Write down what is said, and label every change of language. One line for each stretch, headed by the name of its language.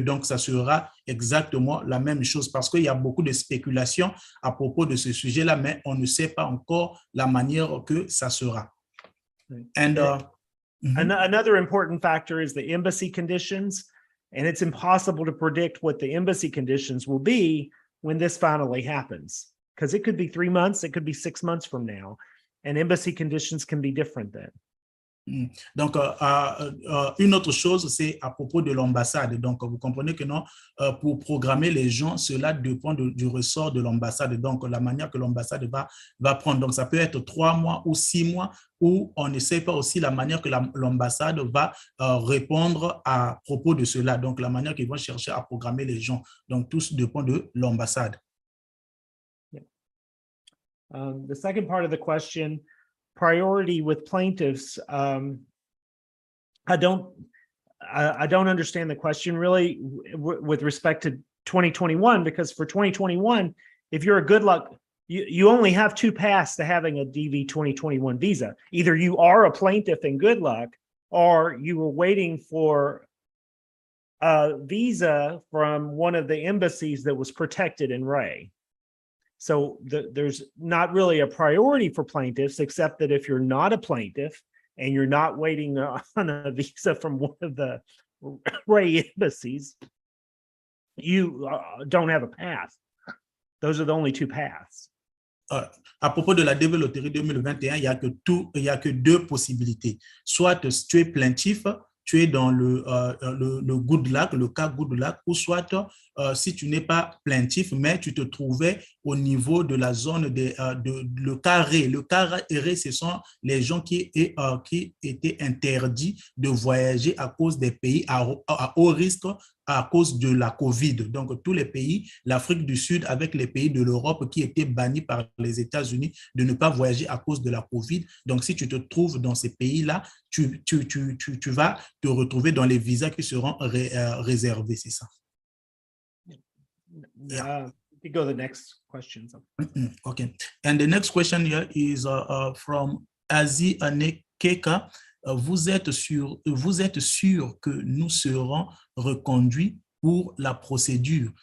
French: Donc ça sera exactement la même chose, parce qu'il y a beaucoup de spéculations à propos de ce sujet-là, mais on ne sait pas encore la manière que ça sera.
English: And another important factor is the embassy conditions, and it's impossible to predict what the embassy conditions will be when this finally happens. Because it could be 3 months, it could be 6 months from now, and embassy conditions can be different then.
French: Donc, une autre chose, c'est à propos de l'ambassade. Donc, vous comprenez que non, pour programmer les gens, cela dépend du ressort de l'ambassade. Donc, la manière que l'ambassade va prendre. Donc, ça peut être 3 mois ou 6 mois, ou on ne sait pas aussi la manière que l'ambassade va répondre à propos de cela. Donc, la manière qu'ils vont chercher à programmer les gens. Donc, tout dépend de l'ambassade.
English: The second part of the question, priority with plaintiffs. I don't understand the question really with respect to 2021, because for 2021, if you're a good luck, you only have 2 paths to having a DV 2021 visa. Either you are a plaintiff in good luck, or you were waiting for a visa from one of the embassies that was protected in Ray. So there's not really a priority for plaintiffs, except that if you're not a plaintiff and you're not waiting on a visa from one of the Ray embassies, you don't have a path. Those are the only 2 paths.
French: À propos de la DV Loterie 2021, il y a que 2 possibilités. Soit tu es plaintif, tu es dans le good luck, le cas good luck, ou soit si tu n'es pas plaintif, mais tu te trouvais au niveau de la zone le carré. Le carré, ce sont les gens qui étaient interdits de voyager à cause des pays à haut risque à cause de la COVID. Donc, tous les pays, l'Afrique du Sud avec les pays de l'Europe qui étaient bannis par les États-Unis de ne pas voyager à cause de la COVID. Donc, si tu te trouves dans ces pays-là, tu vas te retrouver dans les visas qui seront réservés, c'est ça.
English: Yeah. You go to the next question. Okay. And the next question here is from Azi Anekeka.
French: Vous êtes sûr que nous serons reconduits pour la procédure?